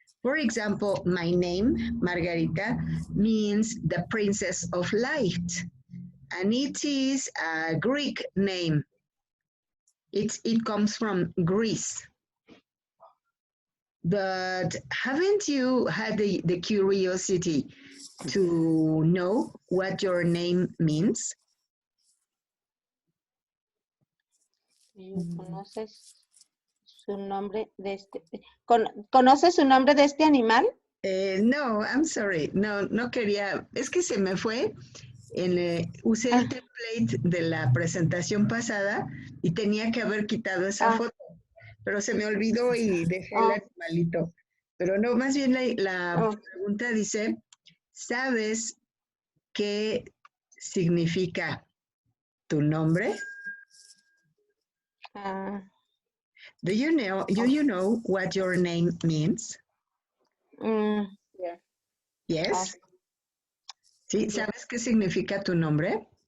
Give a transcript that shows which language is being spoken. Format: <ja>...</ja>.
<en>For example, my name, Margarita, means the princess of light, and it is a Greek name. It comes from Greece. But haven't you had the curiosity to know what your name means?</en> <es>¿Conoces su nombre de este? ¿Conoces su nombre de este animal? No,</es> <en>I'm sorry.</en> <es>No quería. Es que se me fue. Usé el template de la presentación pasada y tenía que haber quitado esa foto, pero se me olvidó y dejé el animalito. Pero no, más bien la pregunta dice, ¿sabes qué significa tu nombre?</es> <en>Do you know what your name means? Yes. ¿Sí?</en> <es>¿Sabes qué significa tu nombre?</es>